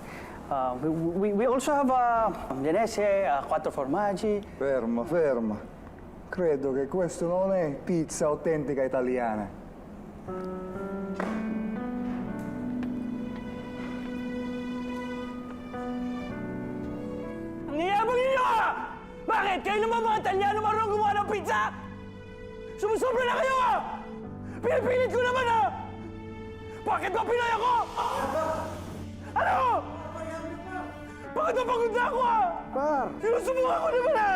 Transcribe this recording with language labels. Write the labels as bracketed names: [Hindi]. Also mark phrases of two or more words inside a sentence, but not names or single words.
[English] We also have Genese, [Italian] quattro formaggi. Ferma, ferma. Credo che questo non è pizza autentica italiana. [Filipino] Niyabang ninyo ka! Bakit? Kayo naman mga Italiano marunong gumawa ng pizza? Sumusobra na kayo ah! Pinipilit ko naman ah! Bakit ba Pinoy ako? Ano? Bakit ba pagod na ako ah? Par! Sinusubukan ko naman ah!